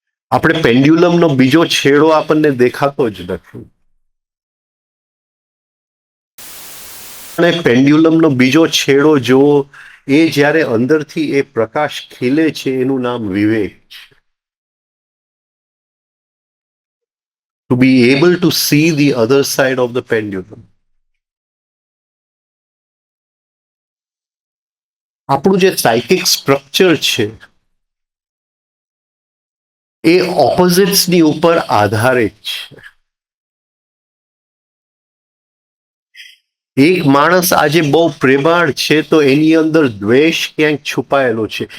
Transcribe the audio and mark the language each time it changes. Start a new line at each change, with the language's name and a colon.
Gujarati: આપણે પેન્ડ્યુલમનો બીજો છેડો આપણને દેખાતો જ નથી. અને પેન્ડ્યુલમનો બીજો છેડો જોવો, એ જ્યારે અંદરથી એ પ્રકાશ ખીલે છે એનું નામ વિવેક છે.
English: To be able to see the other side of the pendulum.
Gujarati: આપણું જે સાયકિક સ્ટ્રક્ચર છે એ ઓપોઝિટ્સની ઉપર આધારિત છે. એક માણસ આજે બહુ પ્રેમાળ છે તો એની અંદર દ્વેષ ક્યાંક છુપાયેલો છે.